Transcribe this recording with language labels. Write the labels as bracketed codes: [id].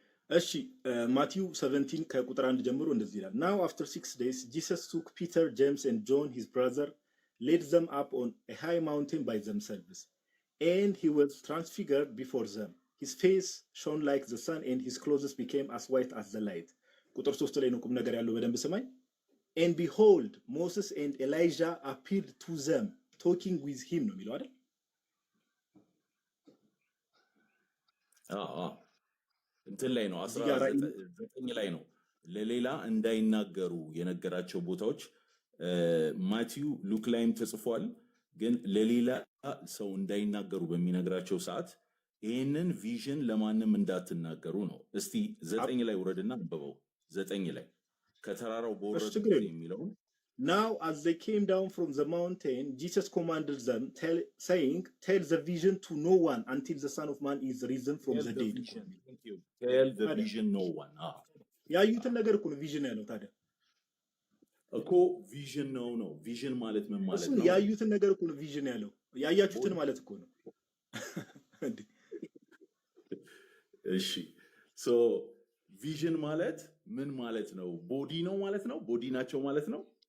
[am] እሺ። ማቲው 17 ከቁጥር 1 ጀምሮ እንደዚህ ይላል። [en] Now after 6 days Jesus took Peter, James and John his brother, led them up on a high mountain by themselves, and he was transfigured before them. His face shone like the sun and his clothes became as white as the light. [am] ቁጥር 3 ላይ ነው ቁም ነገር ያለው፣ በደንብ ስማኝ። [en] And behold, Moses and Elijah appeared to them, talking with him [am] ነው የሚለው አይደል? እንትን ላይ ነው 19 ላይ ነው ለሌላ እንዳይናገሩ የነገራቸው ቦታዎች። ማቲው ሉክ ላይም ተጽፏል። ግን ለሌላ ሰው እንዳይናገሩ በሚነግራቸው ሰዓት ይህንን ቪዥን ለማንም እንዳትናገሩ ነው። እስቲ 9 ላይ ውረድና አንብበው። 9 ላይ ከተራራው በወረዱ የሚለው [en] Now as they came down from the mountain, Jesus commanded them, saying, tell the vision to no one until the Son of Man is risen from the dead. Tell the vision no one. [am] ያዩትን ነገር እኮ ነው ቪዥን ያለው። ታዲያ እኮ ቪዥን ነው። ቪዥን ማለት ምን ማለት ነው? ያዩትን ነገር እኮ ነው ቪዥን ያለው። ያያችሁትን ማለት እኮ ነው። እሺ ሶ ቪዥን ማለት ምን ማለት ነው? ቦዲ ነው ማለት ነው? ቦዲ ናቸው ማለት ነው?